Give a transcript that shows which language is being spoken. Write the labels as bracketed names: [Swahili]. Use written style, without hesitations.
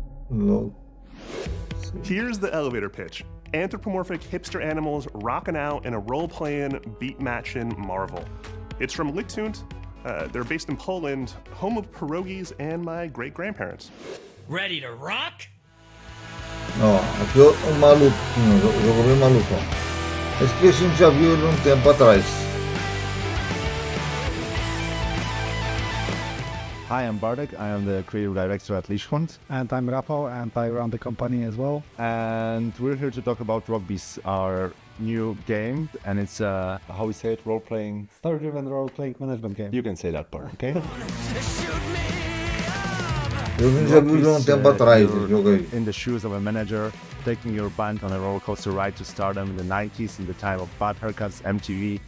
[Portuguese] Louco. [English] Here's the elevator pitch. Anthropomorphic hipster animals rocking out in a role-playing, beat-matching marvel. It's from Lichtund. They're based in Poland, home of pierogies and my great-grandparents. Ready to rock? [Portuguese] Ó, aqui o maluquinho, o jogo bem maluco, ó. Esse que a gente já viu ele um tempo atrás. [English] Hi, I'm Bartek. I am the creative director at Lichtund. And I'm Rafał, and I run the company as well. And we're here to talk about Rockbeast, our new game. And it's how we say it, role-playing... Story-driven role-playing management game. You can say that part, okay? [Portuguese] Eu já vi um tempo atrás esse jogo aí. [English] In the shoes of a manager, taking your band on a roller coaster ride to stardom in the 90s, in the time of bad haircuts, MTV.